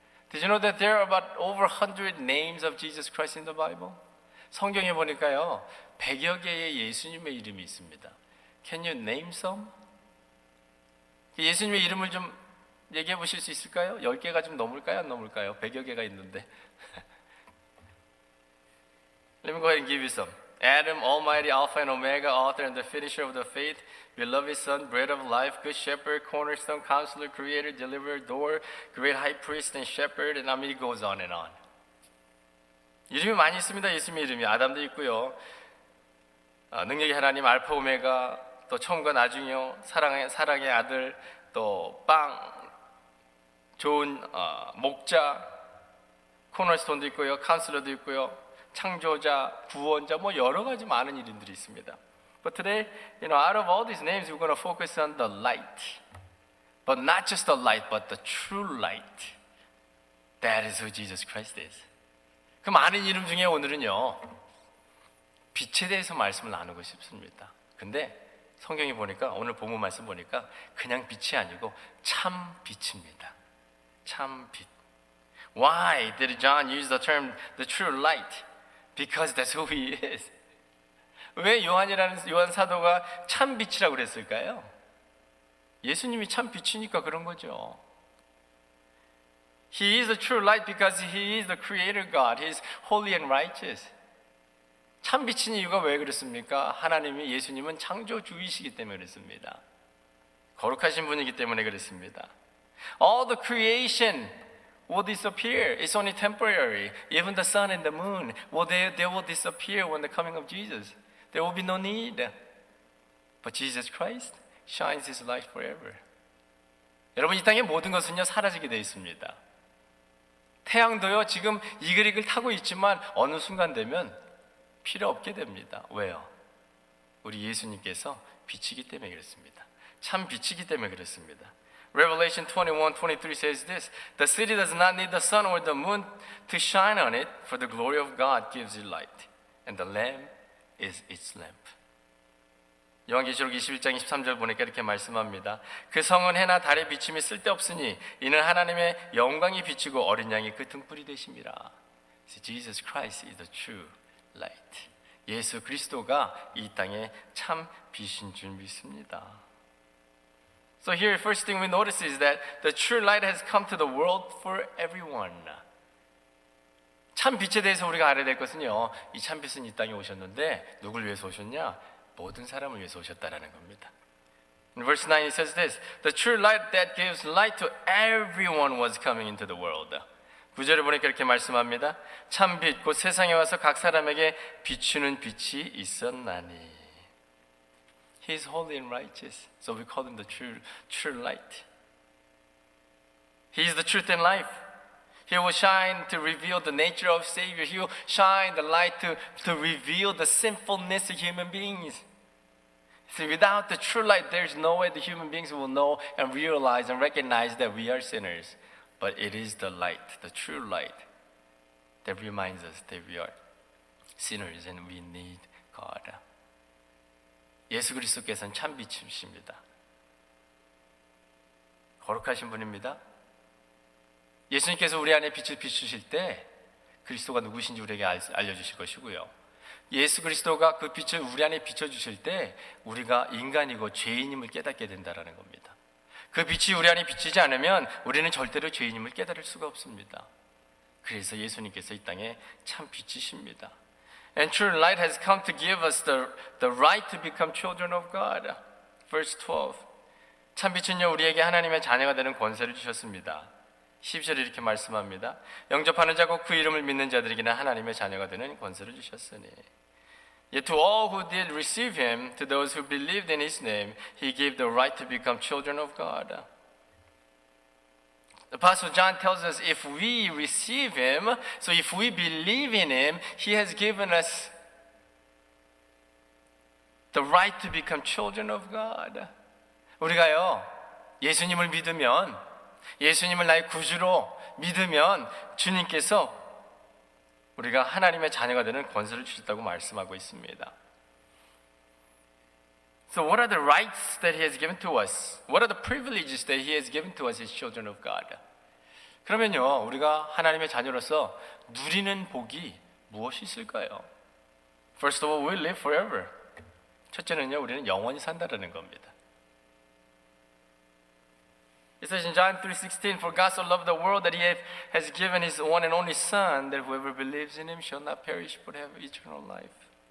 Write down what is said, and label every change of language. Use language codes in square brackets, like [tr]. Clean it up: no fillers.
[en] Did you know that there are about over 100 names of Jesus Christ in the Bible? [ko] 성경에 보니까요, 100여 개의 예수님의 이름이 있습니다. [en] Can you name some? [ko] 예수님의 이름을 좀 얘기해 보실 수 있을까요? 10개가 좀 넘을까요? 안 넘을까요? 100여 개가 있는데. [en] Let me go ahead and give you some. Adam, Almighty, Alpha and Omega, Author and the Finisher of the faith, Beloved Son, Bread of Life, Good Shepherd, Cornerstone, Counselor, Creator, Deliverer, Door, Great High Priest and Shepherd, and I mean it goes on and on. [ko] 이름이 많이 있습니다. 예수님의 이름이 아담도 있고요. 능력의 하나님, 알파 오메가, 또 처음과 나중이요, 사랑의 아들, 또 좋은 목자, 코너스톤도 있고요, 카운슬러도 있고요, 창조자, 구원자, 뭐 여러 가지 많은 이름들이 있습니다. [en] But today, out of all these names, we're going to focus on the light. But not just the light, but the true light. That is who Jesus Christ is. [ko] 그 많은 이름 중에 오늘은요, 빛에 대해서 말씀을 나누고 싶습니다. 근데 성경이 보니까, 오늘 본문 말씀 보니까 그냥 빛이 아니고 참 빛입니다. 참 빛. [en] Why did John use the term the true light? Because that's who he is. [ko] 왜 요한 사도가 참 빛이라고 그랬을까요? 예수님이 참 빛이니까 그런 거죠. [en] He is the true light because he is the creator God. He is holy and righteous. [ko] 참 빛인 이유가 왜 그렇습니까? 하나님이 예수님은 창조주이시기 때문에 그렇습니다. 거룩하신 분이기 때문에 그렇습니다. [en] All the creation will disappear. It's only temporary. Even the sun and the moon, they will disappear when the coming of Jesus. There will be no need. But Jesus Christ shines His light forever. [ko] 여러분, 이 땅의 모든 것은요, 사라지게 되어 있습니다. 태양도요, 지금 이글이글 타고 있지만 어느 순간 되면 필요 없게 됩니다. 왜요? 우리 예수님께서 빛이기 때문에 그렇습니다. 참 빛이기 때문에 그렇습니다. [en] Revelation 21:23 says this: The city does not need the sun or the moon to shine on it, for the glory of God gives it light, and the Lamb is its lamp. [ko] 요한계시록 21장 23절 보니까 이렇게 말씀합니다. 그 성은 해나 달의 비침이 쓸데없으니 이는 하나님의 영광이 비치고 어린 양이 그 등불이 되심이라. [en] So Jesus Christ is the true light. [ko] 예수 그리스도가 이 땅에 참 빛인 줄 믿습니다. [en] So here, first thing we notice is that the true light has come to the world for everyone. [ko] 참 빛에 대해서 우리가 알아야 될 것은요, 이 참 빛은 이 땅에 오셨는데 누굴 위해서 오셨냐? 모든 사람을 위해서 오셨다라는 겁니다. [en] In verse 9 it says this: The true light that gives light to everyone was coming into the world. [ko] 9절을 보니까 이렇게 말씀합니다. 참 빛, 곧 세상에 와서 각 사람에게 비추는 빛이 있었나니. [en] He is holy and righteous, so we call him the true light. He is the truth and life. He will shine to reveal the nature of Savior. He will shine the light to reveal the sinfulness of human beings. So without the true light, there's no way the human beings will know and realize and recognize that we are sinners. But it is the light, the true light, that reminds us that we are sinners and we need God. [ko] 예수 그리스도께서는 참 빛이십니다. 거룩하신 분입니다. 예수님께서 우리 안에 빛을 비추실 때 그리스도가 누구신지 우리에게 알려주실 것이고요. 예수 그리스도가 그 빛을 우리 안에 비춰주실 때 우리가 인간이고 죄인임을 깨닫게 된다는 겁니다. 그 빛이 우리 안에 비치지 않으면 우리는 절대로 죄인임을 깨달을 수가 없습니다. 그래서 예수님께서 이 땅에 참 빛이십니다. [en] And true light has come to give us the right to become children of God. Verse 12. [ko] 참 빛은요, 우리에게 하나님의 자녀가 되는 권세를 주셨습니다. 12절에 이렇게 말씀합니다. 영접하는 자고 그 이름을 믿는 자들에게는 하나님의 자녀가 되는 권세를 주셨으니. [en] Yet to all who did receive him, to those who believed in his name, he gave the right to become children of God. The Apostle John tells us if we receive him, so if we believe in him, he has given us the right to become children of God. [ko] 우리가요, 예수님을 믿으면, 예수님을 나의 구주로 믿으면 주님께서 우리가 하나님의 자녀가 되는 권세를 주셨다고 말씀하고 있습니다. [en] So what are the rights that he has given to us? What are the privileges that he has given to us as children of God? [ko] 그러면요, 우리가 하나님의 자녀로서 누리는 복이 무엇이 있을까요? [en] First of all, we live forever. [ko] 첫째는요, 우리는 영원히 산다라는 겁니다. [en] It says in John 3:16, For God so loved the world that He has given His one and only Son, that whoever believes in Him shall not perish but have eternal life.